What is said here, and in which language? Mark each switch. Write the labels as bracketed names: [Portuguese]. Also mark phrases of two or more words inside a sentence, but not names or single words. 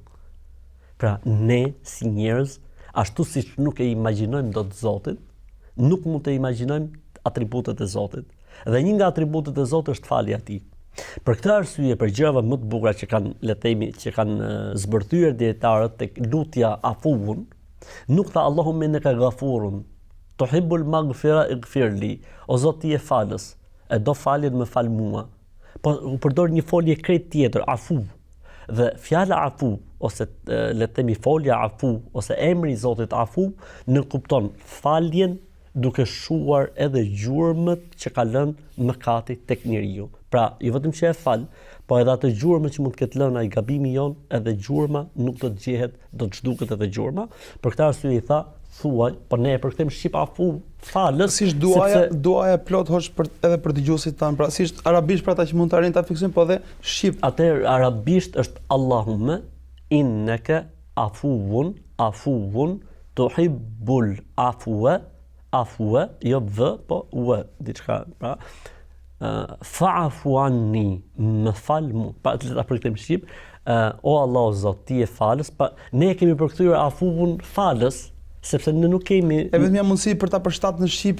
[Albanian] Pra ne si njerëz, ashtu siç nuk e imagjinojmë dot Zotin, nuk mund të imagjinojmë atributet e Zotit. Dhe një nga atributet e Zotit është falja e tij. Për këtë arsye, për gjërat më të bukura që kanë, le të themi, që kanë zbërthyer dietarët tek lutja afuun, nuk tha [Arabic] اللهم إنك غفور تحب المغفرة اغفر لي, [Albanian] o Zot ti je falës, e do faljen më fal mua. Po u përdor një folje krejt tjetër, afu. Dhe fjala afu ose le të themi folja afu ose emri i Zotit afu në kupton faljen duke shuar edhe gjurmët që ka lënë mëkati tek njeriu. Pra, jo vetëm që e fal, po edhe ato gjurmët që mund të ketë lënë ai gabimi jon, edhe gjurma nuk do të gjehet, do të zhduket edhe gjurma. Për këtë arsye i tha, thuaj, po ne e përkthejmë shqip afu falës. Si duaja plot hosh edhe për dëgjuesit tan, pra si është arabisht për ata që mund të arrin ta fiksojnë, po edhe shqip. Atëherë arabisht është [Arabic] اللهم إنك عفو تحب العفو, [Albanian] jo v, po u, diçka, pra. [Arabic] فاعف عني, [Albanian] më fal mu. Pa ta përkthejmë shqip, o Allah o Zot, ti je falës, pa ne kemi përkthyer afuun falës, sepse ne nuk kemi e vetmja mundësi për ta përshtatur në shqip